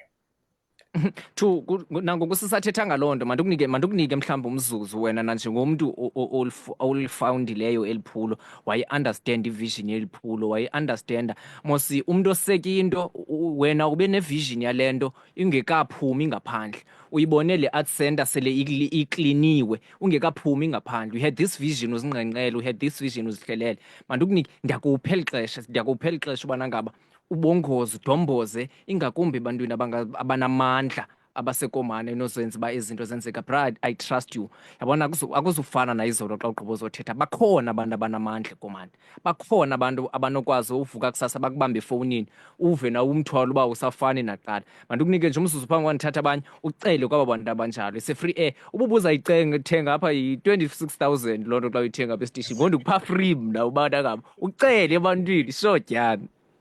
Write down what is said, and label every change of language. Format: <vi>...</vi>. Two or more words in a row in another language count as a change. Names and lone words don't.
<xh>Nangoku sisathetha ngaloo nto, mandikunike mhlawumbi umzuzu wena nanjengomntu olifawundileyo eli phulo, wayi-understanda ivision yeli phulo, wayi-understanda. Mosi umntu oseka into, wena ube nevision yale nto ingekaphumi ngaphandle. Uyibone le art center sele ikliniwe ungekaphumi ngaphandle.</xh> <en>You had this vision uzingqengqele, you had this vision uzihlelele.</en> <xh>Mandikunike, ndiyakupha eli xesha ubana ngaba ubongoze, udomboze, ingakumbi ebantwini abanamandla abasekomane enozenza uba izinto zenzeka.</xh> <en>Brad, I trust you.</en> <xh>Yabona akuzufana nayizolo xa ugqiba uzothetha. Bakhona abantu abanamandla ekomane, bakhona abantu abanokwazi uvuka kusasa bakubambe efowunini uve nawo umthwalo uba usafani nakuqala. Mandikunike nje umzuzu phambi kwandithatha abanye ucele kwaba bantu abanjalo. Ise-free air. Uba ubuzayithenga apha yi-26,000 loo nto xa uyithenga apha esitishini, ngondikupha free mna ubana ngaba ucele ebantwini shodyana.</xh>